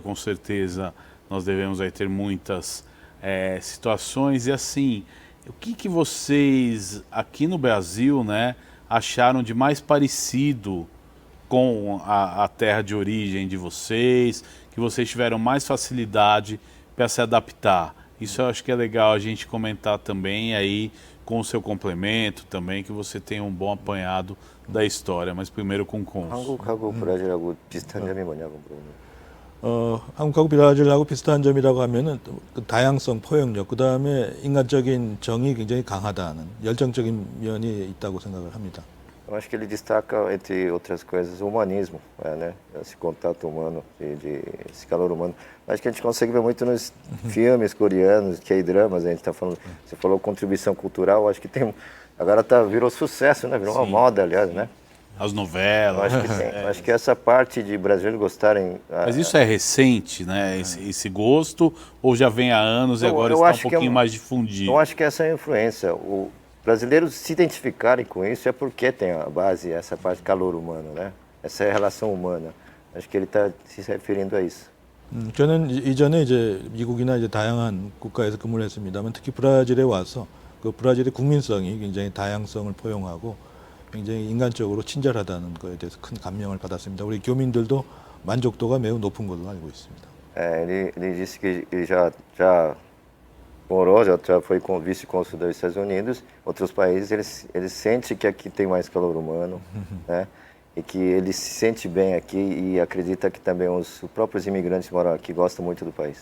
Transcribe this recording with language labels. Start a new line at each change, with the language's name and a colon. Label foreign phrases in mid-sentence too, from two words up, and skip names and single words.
Portuguese: Com certeza nós devemos aí ter muitas situações e assim, o que vocês aqui no Brasil, né, acharam de mais parecido com a terra de origem de vocês, que vocês tiveram mais facilidade para se adaptar? Isso eu acho que é legal a gente comentar também aí com o seu complemento também, que você tem um bom apanhado da história, mas primeiro com o cônsul.
Korean: 한국하고 브라질하고 비슷한 점이 뭐냐고 물어보면 한국하고 브라질하고 비슷한 점이라고 하면은 그 다양성, 포용력, 그 다음에 인간적인 정이 굉장히 강하다는 열정적인 면이 있다고 생각을 합니다.
Portuguese: Eu acho que ele destaca, entre outras coisas, o humanismo, né? Esse contato humano, esse calor humano. Acho que a gente consegue ver muito nos filmes coreanos, K-dramas, a gente está falando, você falou contribuição cultural, acho que tem, agora virou sucesso, né? Virou uma moda, aliás, né? As novelas. Eu acho que tem. Acho que essa parte de brasileiros gostarem... Mas isso é recente, né? Esse gosto, ou já vem há anos e agora está um pouquinho mais difundido? Eu acho que essa é a influência. Brasileiros se identificarem com isso é porque tem a base, essa parte de calor humano, né? Essa é a relação humana. Acho que ele está se referindo a isso.
Korean: 저는 이전에 이제 미국이나 이제 다양한 국가에서 근무를 했습니다만 특히 브라질에 와서 그 브라질의 국민성이 굉장히 다양성을 포용하고 굉장히 ingan적으로 친절하다는 것에 대해서 큰 감명을 받았습니다. 우리 교민들도 만족도가 매우 높은 걸로 알고 있습니다.
Portuguese: Ele disse que ele já morou, já foi vice-cônsul dos Estados Unidos, outros países, ele sente que aqui tem mais calor humano, né? E que ele se sente bem aqui e acredita que também os próprios imigrantes que moram aqui gostam muito do país.